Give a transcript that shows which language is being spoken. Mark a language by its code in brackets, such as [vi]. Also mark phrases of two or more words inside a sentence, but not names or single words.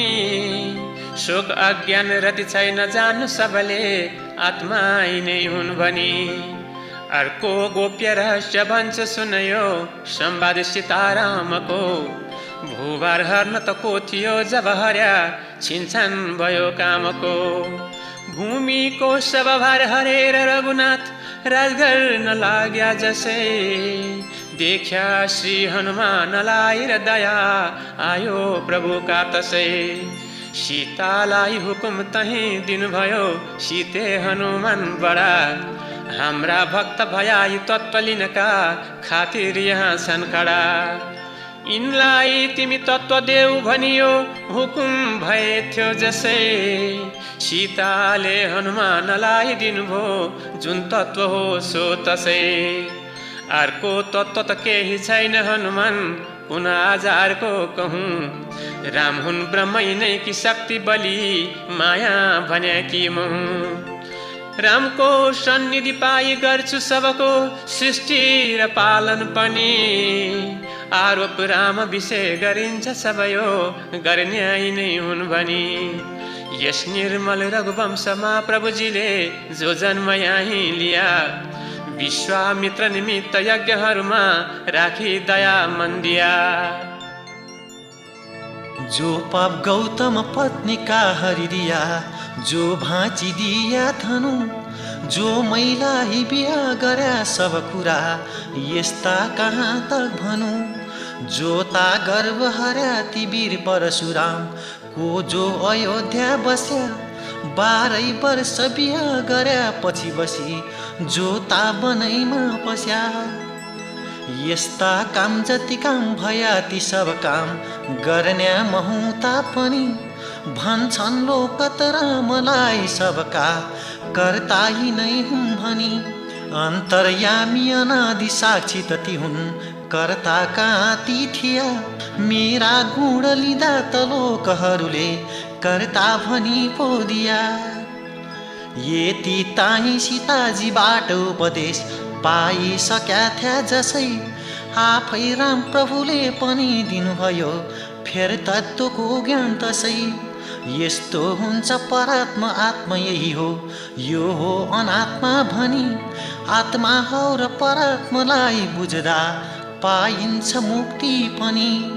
[ne] शोक अज्ञान रति छैन जान्नु सबले आत्मा नै हुन् भनी। अर्को गोप्य रहस्य भन्छ सुनयो संवाद सीतारामको। भूभार हर्न त को थियो जब हर्या छिन्छन् भयो कामको। भूमिको सब भार हरेर रघुनाथ राज गर्न लाग्या जसै। देख्या श्री हनुमानलाई र दया आयो प्रभुका तसै। सीतालाई हुकुम तही दिनुभयो सीते हनुमान बडा। हाम्रा भक्त भया यी तत्त्व लिनका खातिर यहाँ छन् खडा। यिनलाई तिमी तत्त्व देऊ भनियो हुकुम भए थियो जसै। सीताले हनुमानलाई दिनुभयो जुन तत्त्व हो सो तसै। अर्को तत्त्व त केही छैन हनुमान कुन आजारको कहूँ। राम हुन् ब्रह्मै नै कि शक्ति बलि माया भने कि मुँ। रामको सन्निधि पाई गर्छु सबको सृष्टि र पालन पनि। आरोप राम विषय गरिन्छ सबयो गर्ने नै हुन् भनी। यस निर्मल रघुवंशमा प्रभुजीले जो जन्म यहीँ लिया। विश्वामित्र निमित्त यज्ञहरूमा राखी दया मन दिया। जो पाप गौतम पत्नी का हरिदिया। जो भाँची दिया धनु जो मैला ही बिहा गर्या सब कुरा यस्ता कहाँ तक भनु। जोता गर्व हर्या ती वीर परशुराम को जो अयोध्या बस्या 12 वर्ष बिहा गर्या पछि बसी जोता बनैमा पस्या यस्ता काम जति काम भया ती सब काम गर्न्या महुता पनि भन्छन् लोक तर मलाई सबका कर्ता नै हुँ भनी अन्तर्यामी अनादि साक्षी तति हुन् कर्ता कहाँ ती थिया मेरा गुण लिँदा त लोकहरूले कर्ता भनी पो दिया यति ताही सीताजीबाट उपदेश पाइसक्या थ्या जसै आफै राम प्रभुले पनि दिनुभयो फेर तत्त्वको ज्ञान तसै यस्तो हुन्छ परात्मा आत्मा यही हो यो हो अनात्मा भनी आत्मा हो र परात्मालाई बुझ्दा पाइन्छ मुक्ति पनि